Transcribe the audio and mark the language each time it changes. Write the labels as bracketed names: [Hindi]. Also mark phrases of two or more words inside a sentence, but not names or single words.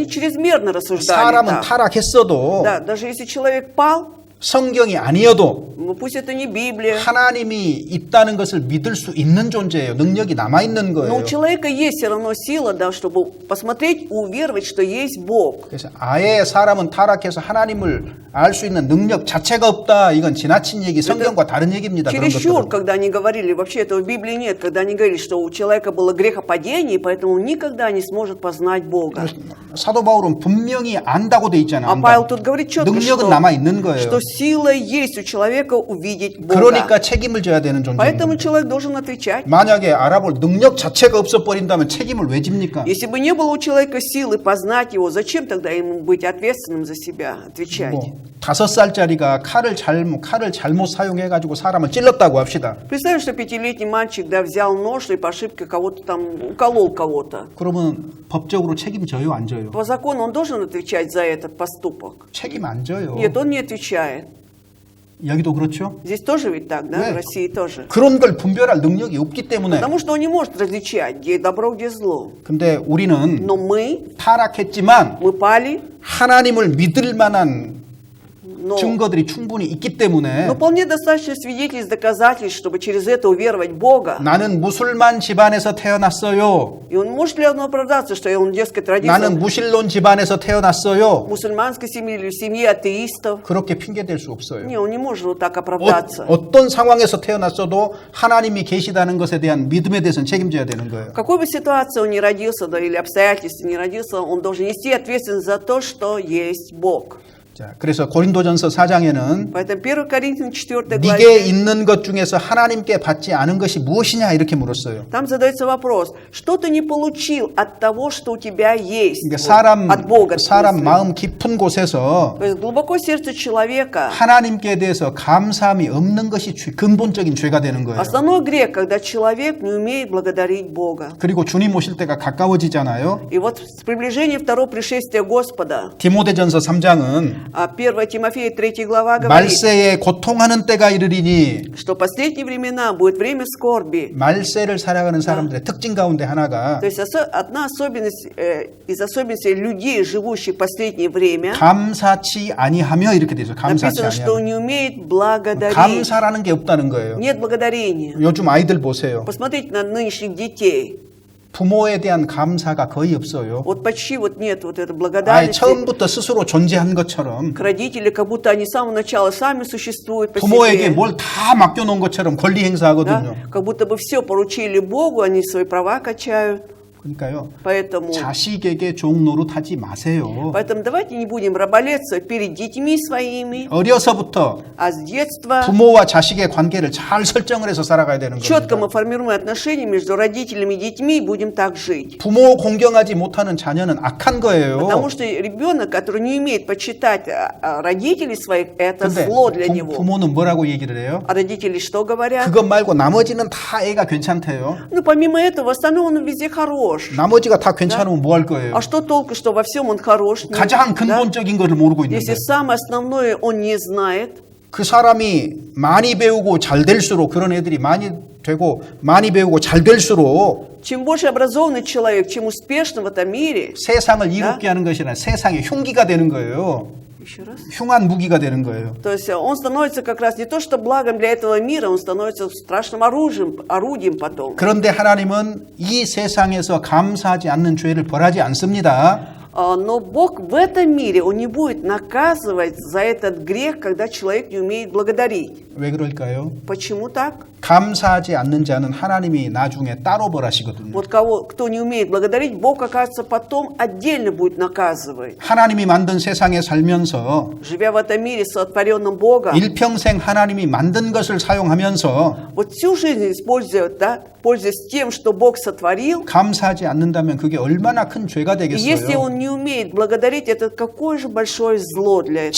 [Russian] они чрезмерно рассуждали [Korean] 사람은 [Russian] так. [Korean] 타락했어도 [Russian] Да, даже если человек пал, [Korean] 성경이 아니어도 [Russian] ну, пусть это не Библия, [Korean] 하나님이 있다는 것을 믿을 수 있는 존재예요. 능력이 남아있는 [Russian] но [Korean] 거예요. [Russian] у человека есть все равно сила, да, чтобы посмотреть, уверовать, что есть Бог. [Korean] 그래서 아예 사람은 타락해서 하나님을 알 수 있는 능력 자체가 없다. 이건 지나친 얘기, 성경과 다른 얘기입니다. 그런 [Russian] Чересчур, [Korean] 것들은. [Russian] когда они говорили, вообще этого в Библии нет, когда они говорили, что у человека было грехопадение, поэтому он никогда не сможет познать Бога. [Korean] 사도 바울은 분명히 안다고 돼 있잖아요. [Russian] А Павел тут говорит четко, [Korean] 능력은 남아있는 거예요. [Russian] что сила есть у человека увидеть Бога. [Korean] 그러니까 책임을 져야 되는 [Russian] Поэтому [Korean] 존재입니다. [Russian] человек должен отвечать. [Korean] 만약에 알아볼 능력 자체가 없어버린다면 책임을 왜 집니까? [Russian] Если бы не было у человека силы познать его, зачем тогда ему быть ответственным за себя, отвечать? [Korean] 뭐 5살짜리가 칼을 잘못 사용해가지고 사람을 찔렀다고 합시다. [Russian] Представь, что 5-летний мальчик, да, взял нож и по ошибке кого-то там уколол кого-то. [Korean] 그러면 법적으로 책임져요, 안 져요? 져요? [Russian] По закону он должен отвечать за этот поступок. [Korean] 책임 안 져요. [Russian] Нет, он не отвечает. [Korean] 여기도 그렇죠? [Russian] Здесь тоже ведь так, да? [Korean] 네. [Russian] В России тоже. [Korean] 그런 걸 분별할 능력이 없기 때문에. [Russian] Потому что он не может различать, где добро, где зло. [Korean] 근데 우리는 [Russian] Но мы [Korean] 타락했지만 [Russian] пали, [Korean] 하나님을 믿을 만한 [Russian] но [Korean] 증거들이 충분히 있기 때문에 [Russian] вполне достаточно свидетельств, доказательств, чтобы через это уверовать в Бога. [Korean] 나는 무슬만 집안에서 태어났어요. [Russian] И он может ли он оправдаться, что он, дескать, родился [Korean] 나는 무신론 집안에서 태어났어요. [Russian] в мусульманской семье или в семье атеистов? [Korean] 그렇게 핑계댈 수 없어요. [Russian] Не, он не может вот так оправдаться. [Korean] 어떤 상황에서 태어났어도 하나님이 계시다는 것에 대한 믿음에 대해서는 책임져야 되는 거예요. [Russian] В какой бы ситуации он ни родился, да, или обстоятельстве не родился, он должен нести ответственность за то, что есть Бог. [Korean] 자, 그래서 고린도전서 4장에는 [Russian] Поэтому 1 Коринфянам 4 [Korean] 네게 [Russian] главе [Korean] 있는 것 중에서 하나님께 받지 않은 것이 무엇이냐 이렇게 물었어요. [Russian] там задается вопрос, что ты не получил от того, что у тебя есть, [Korean] 그러니까 [Russian] от Бога. в [Korean] 사람 [Russian] смысле. [Korean] 마음 깊은 곳에서 [Russian] То есть глубоко в сердце человека [Korean] 하나님께 대해서 감사함이 없는 것이 근본적인 죄가 되는 거예요. [Russian] основной грех, когда человек не умеет благодарить Бога. [Korean] 그리고 주님 오실 때가 가까워지잖아요. [Russian] И вот с приближением второго пришествия Господа, [Korean] 디모데전서 3장은 [Russian] 1 Тимофея 3 глава говорит, [Korean] 말세에 고통하는 때가 이르리니 [Russian] что в последние времена будет время скорби. [Korean] 말세를 살아가는 사람들의 특징 가운데 하나가 [Russian] То есть одна особенность из особенностей людей, живущих в последнее время, [Korean] 감사치 아니하며 이렇게 되죠. 감사치 [Russian] написано, что [Korean] 아니하며. [Russian] не умеет благодарить. [Korean] 감사라는 게 없다는 거예요. [Russian] Нет благодарения. [Korean] 요즘 아이들 보세요. [Russian] Посмотрите на нынешних детей. [Korean] 부모에 대한 감사가 거의 없어요. [Russian] Вот почти вот нет вот этой [Korean] 아예 [Russian] благодарности [Korean] 처음부터 스스로 존재한 것처럼 [Russian] к родителям, как будто они с самого начала сами существуют по [Korean] 부모에게 [Russian] себе. [Korean] 뭘 다 맡겨놓은 것처럼 권리 행사하거든요. [Russian] Да? Как будто бы все поручили Богу, они свои права качают. [Korean] 그러니까요. [Russian] Поэтому [Korean] 자식에게 종 노릇하지 마세요. [Russian] давайте не будем раболепствовать перед детьми своими, [Korean] 어려서부터 [Russian] а с детства [Korean] 부모와 자식의 관계를 잘 설정을 해서 살아가야 되는 [Russian] четко [Korean] 겁니다. [Russian] мы формируем отношения между родителями и детьми и будем так жить. [Korean] 부모 공경하지 못하는 자녀는 악한 거예요. [Russian] Потому что ребенок, который не умеет почитать родителей своих, это [Korean] 근데 [Russian] зло для него. [Korean] 부모는 뭐라고 얘기를 해요? [Russian] А родители что говорят? [Korean] 그것 말고 나머지는 다 애가 괜찮대요. [Russian] Ну, помимо этого, в остальном он везде хорош. [Korean] 나머지가 다 괜찮으면 뭐 할 거예요? [Russian] А что толку, что во всем он хорош? Нет, [Korean] 가장 [Russian] да? [Korean] 근본적인 것을 모르고 [Russian] Если [Korean] 있는데 [Russian] самое основное он не знает, [Korean] 그 사람이 많이 배우고 잘 될수록 그런 애들이 많이 되고 많이 배우고 잘 될수록 [Russian] чем больше образованный человек, чем успешным в этом мире, [Korean] 세상을 이롭게 하는 것이 아니라 세상의 흉기가 되는 거예요. [Russian] еще раз, [Korean] 흉한 무기가 되는 거예요. [Russian] то есть он становится как раз не то, что благом для этого мира, он становится страшным орудием потом. [Korean] 그런데 하나님은 이 세상에서 감사하지 않는 죄를 벌하지 않습니다. [Russian] Но Бог в этом мире, Он не будет наказывать за этот грех, когда человек не умеет благодарить. [Korean] 왜 그럴까요? [Russian] Почему так? [Korean] 감사하지 않는 자는 하나님이 나중에 따로 벌하시거든요. [Russian] Вот кто не умеет благодарить, Бог, оказывается, потом отдельно будет наказывать. [Korean] 하나님이 만든 세상에 살면서 [Russian] Живя в этом мире, сотворенном Богом, [Korean] 일평생 하나님이 만든 것을 사용하면서 [Russian] вот всю жизнь используя, да, пользуясь тем, что Бог сотворил, [Korean] 감사하지 않는다면 그게 얼마나 큰 죄가 [Russian] и если [Korean] 되겠어요. [Russian] он не умеет благодарить, это какое же большое зло для этого